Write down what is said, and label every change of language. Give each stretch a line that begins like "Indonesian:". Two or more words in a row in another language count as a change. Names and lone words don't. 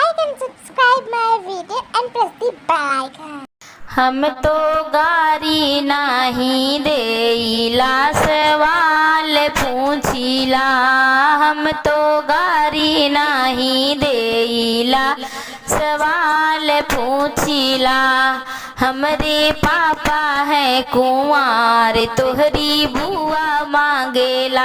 English: and subscribe my video and press the bell icon.
Bhojpuri: हम तो गारी नाही देईला सवाल पूछीला। हम तो गारी नाही देईला सवाल पूछीला। हमरे पापा है कुंवार तोहरी बुआ मांगेला।